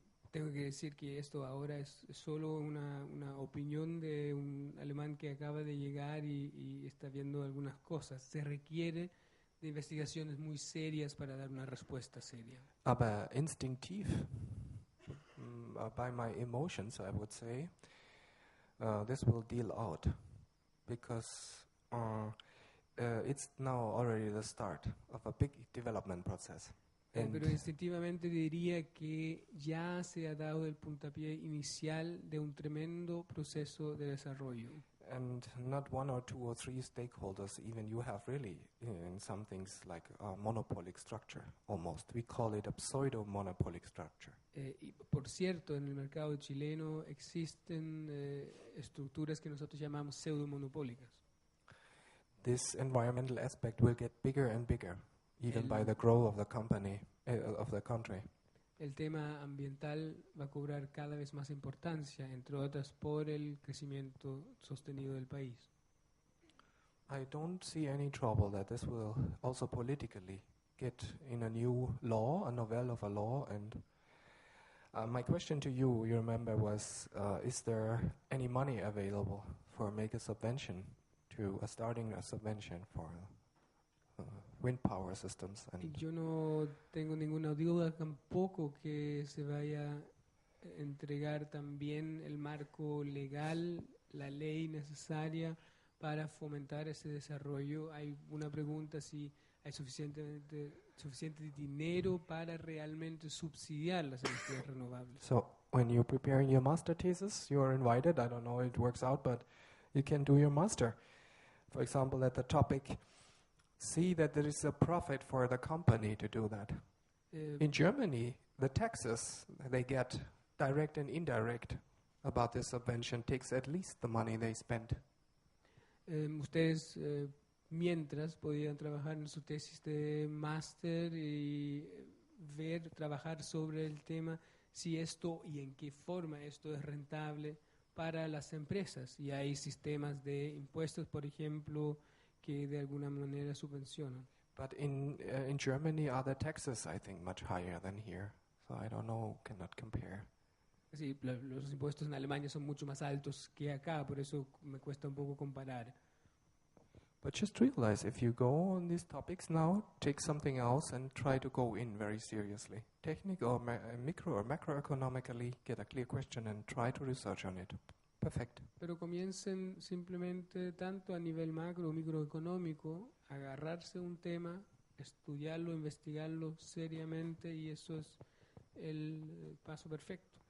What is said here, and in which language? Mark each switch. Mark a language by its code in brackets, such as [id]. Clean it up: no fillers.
[es] Tengo que decir que esto ahora es solo una opinión de un alemán que acaba de llegar y está viendo algunas cosas. Se requiere de investigaciones muy serias para dar una respuesta seria. [de] Aber instinktiv, [en] by my emotions, I would say, this will deal out because it's now already the start of a big development process. [es] Pero instintivamente diría que ya se ha dado el puntapié inicial de un tremendo proceso de desarrollo. [en] And not one or two or three stakeholders, even you have really in some things like a monopolic structure almost. We call it a pseudo-monopolic structure. [es] Y por cierto, en el mercado chileno existen estructuras que nosotros llamamos pseudo-monopólicas. [en] This environmental aspect will get bigger and bigger, even by the growth of the company, of the country. [es] El tema ambiental va a cobrar cada vez más importancia, entre otras por el crecimiento sostenido del país. [en] I don't see any trouble that this will also politically get in a new law, a novelle of a law. And my question to you remember, was is there any money available for make a subvention to starting a subvention for wind power systems? [es] Y yo no tengo ninguna duda tampoco que se vaya a entregar también el marco legal, la ley necesaria para fomentar ese desarrollo. Hay una pregunta si hay suficiente dinero para realmente subsidiar las energías renovables. [en] So when you're preparing your master thesis, you are invited. I don't know how it works out, but you can do your master. For example, at the topic, see that there is a profit for the company to do that. In Germany, the taxes they get, direct and indirect, about this subvention takes at least the money they spend. [es] Ustedes mientras podían trabajar en su tesis de máster y trabajar sobre el tema si esto y en qué forma esto es rentable para las empresas. Y hay sistemas de impuestos, por ejemplo, que de alguna manera subvencionan. [en] But in Germany, are the taxes, I think, much higher than here. So I don't know, cannot compare. [es] Sí, los impuestos en Alemania son mucho más altos que acá, por eso me cuesta un poco comparar. [en] But just realize, if you go on these topics now, take something else and try to go in very seriously. Technical or micro or macroeconomically, get a clear question and try to research on it. Perfect. [es] Pero comiencen simplemente tanto a nivel macro o microeconómico, agarrarse un tema, estudiarlo, investigarlo seriamente y eso es el paso perfecto.